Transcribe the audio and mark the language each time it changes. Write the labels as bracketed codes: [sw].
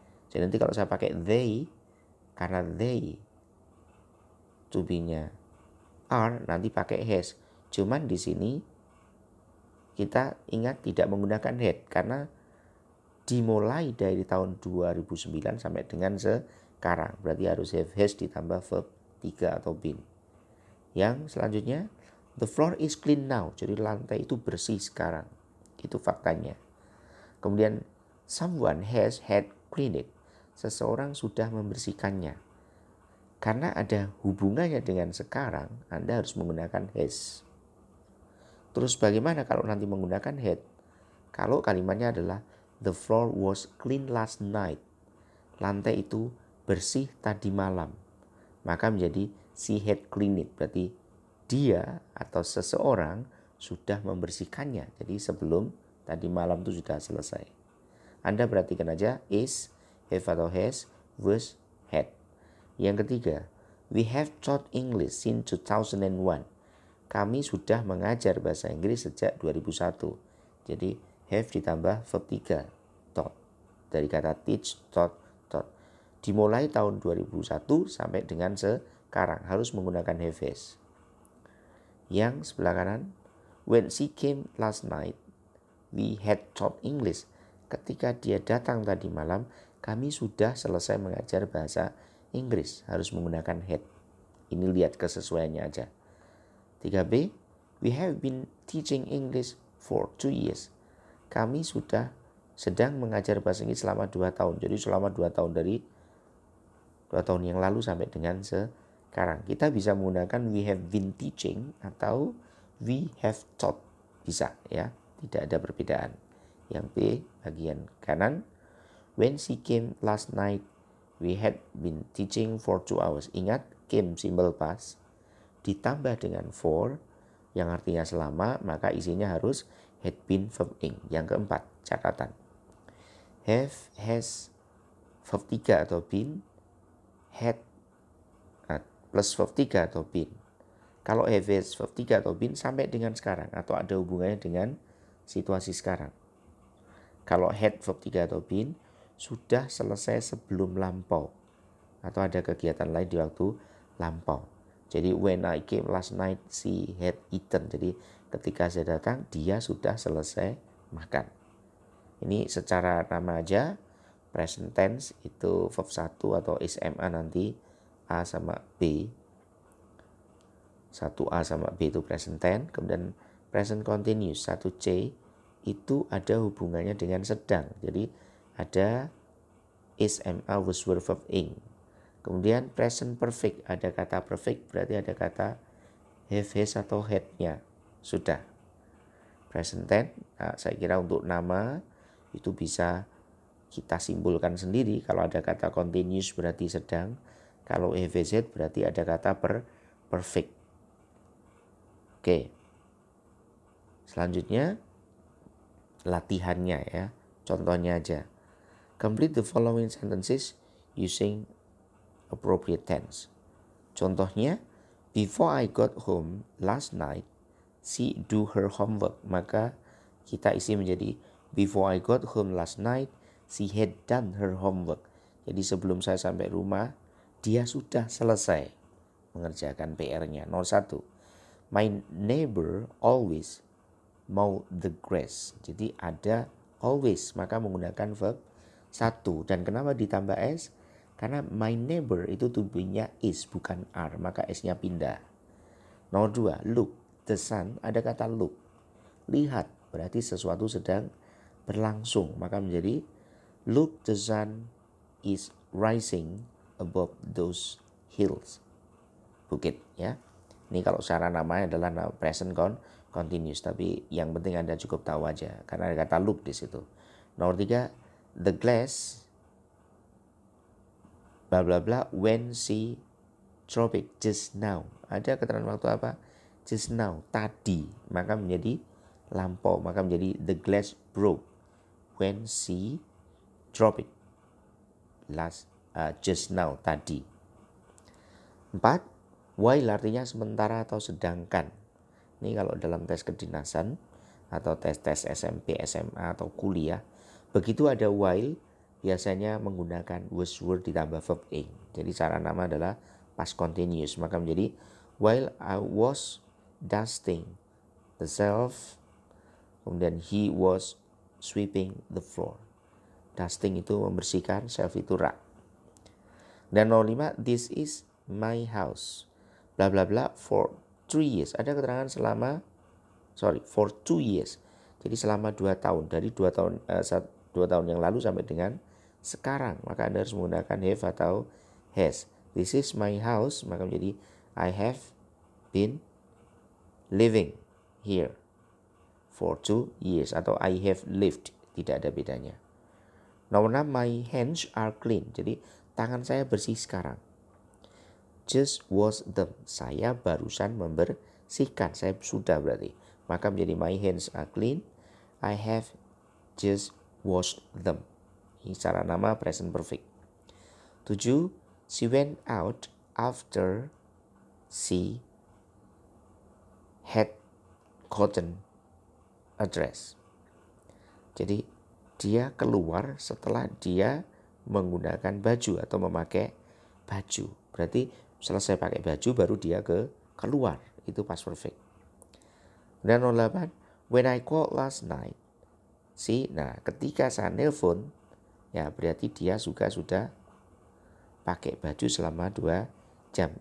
[id] Jadi nanti kalau saya pakai they, karena they to be-nya are, nanti pakai has. Cuman di sini kita ingat tidak menggunakan had karena dimulai dari tahun 2009 sampai dengan sekarang. Berarti harus have has ditambah verb 3 atau been. [en] Yang selanjutnya, the floor is clean now. [id] Jadi lantai itu bersih sekarang. Itu faktanya. [en] Kemudian, someone has had cleaned it. [id] Seseorang sudah membersihkannya. Karena ada hubungannya dengan sekarang, Anda harus menggunakan has. Terus bagaimana kalau nanti menggunakan had? Kalau kalimatnya adalah [en] the floor was clean last night. [id] Lantai itu bersih tadi malam. [en] Maka menjadi she had cleaned it. [id] Berarti dia atau seseorang sudah membersihkannya. Jadi sebelum tadi malam itu sudah selesai. Anda perhatikan aja is, have atau has, was, had. [en] Yang ketiga, we have taught English since 2001. [id] Kami sudah mengajar bahasa Inggris sejak 2001. Jadi have ditambah verb 3, taught. Dari kata teach, taught. Dimulai tahun 2001 sampai dengan sekarang. Harus menggunakan have has. [en] Yang sebelah kanan, when she came last night, we had taught English. [id] Ketika dia datang tadi malam, kami sudah selesai mengajar bahasa Inggris. Harus menggunakan had. Ini lihat kesesuaiannya aja. [en] 3B, we have been teaching English for 2 years. [id] Kami sudah sedang mengajar bahasa Inggris selama 2 tahun. Jadi selama 2 tahun dari 2 tahun yang lalu sampai dengan sekarang. Kita bisa menggunakan [en] we have been teaching atau we have taught. [id] Bisa ya, tidak ada perbedaan. Yang B bagian kanan, [en] when she came last night, we had been teaching for 2 hours. [id] Ingat, came simbol past ditambah dengan for yang artinya selama, maka isinya harus had been verb ing. Yang keempat, catatan. Have, has, verb 3 atau been, had plus verb 3 atau been. Kalau have, has, verb 3 atau been sampai dengan sekarang atau ada hubungannya dengan situasi sekarang. Kalau had, verb 3 atau been sudah selesai sebelum lampau atau ada kegiatan lain di waktu lampau. [en] Jadi when I came last night, she had eaten. [id] Jadi ketika saya datang, dia sudah selesai makan. Ini secara nama aja, present tense itu verb 1 atau is, am, are nanti A sama B. 1A sama B itu present tense. Kemudian present continuous 1C itu ada hubungannya dengan sedang. Jadi ada is, am, are, was, were, verb, ing. Kemudian present perfect, ada kata perfect berarti ada kata have, has atau had-nya. Sudah. Present tense, nah, saya kira untuk nama itu bisa kita simpulkan sendiri. Kalau ada kata continuous berarti sedang. Kalau have, has, had berarti ada kata perfect. Oke. Selanjutnya latihannya ya. [en] Contohnya aja. Complete the following sentences using appropriate tense. Contohnya, before I got home last night, she do her homework. [id] Maka kita isi menjadi [en] before I got home last night, she had done her homework. [id] Jadi sebelum saya sampai rumah, dia sudah selesai mengerjakan PR-nya. [en] Nomor 1, my neighbor always mow the grass. [id] Jadi ada always, maka menggunakan verb 1. Dan kenapa ditambah s? Karena my neighbor itu tubuhnya is bukan are, maka s-nya pindah. Nomor 2, [en] look, the sun, ada kata look. Lihat, berarti sesuatu sedang berlangsung, maka menjadi look, the sun is rising above those hills. [id] Bukit ya. Ini kalau secara namanya adalah present continuous, tapi yang penting Anda cukup tahu aja karena ada kata look di situ. [en] Nomor 3, the glass bla bla bla when she drop it just now. [id] Ada keterangan waktu apa? Just now, tadi. Maka menjadi lampau, maka menjadi [en] the glass broke when she drop it just now, [id] tadi. 4, while artinya sementara atau sedangkan. Ini kalau dalam tes kedinasan atau tes-tes SMP, SMA atau kuliah, begitu ada while biasanya menggunakan was, were ditambah verb ing. Jadi cara nama adalah [en] past continuous, maka menjadi while I was dusting the shelf, kemudian he was sweeping the floor. [id] Dusting itu membersihkan, shelf itu rak. [en] Dan nomor 5, this is my house bla bla bla for 3 years. [id] Ada keterangan for 2 years. Jadi selama 2 tahun, dari 2 tahun yang lalu sampai dengan sekarang, maka Anda harus menggunakan have atau has. [en] This is my house, maka menjadi I have been living here for 2 years atau I have lived, [id] tidak ada bedanya. Nomor 6, my hands are clean. Jadi tangan saya bersih sekarang. [en] Just wash them. [id] Saya barusan membersihkan. Saya sudah berarti. Maka menjadi [en] my hands are clean. I have just washed them. [id] Ini secara nama present perfect. [en] 7, she went out after she had gotten a dress. [id] Jadi dia keluar setelah dia menggunakan baju atau memakai baju. Berarti selesai pakai baju baru dia keluar. Itu past perfect. Dan 8, [en] when I called last night, [id] nah ketika saya nelpon, ya berarti dia juga sudah pakai baju selama 2 jam.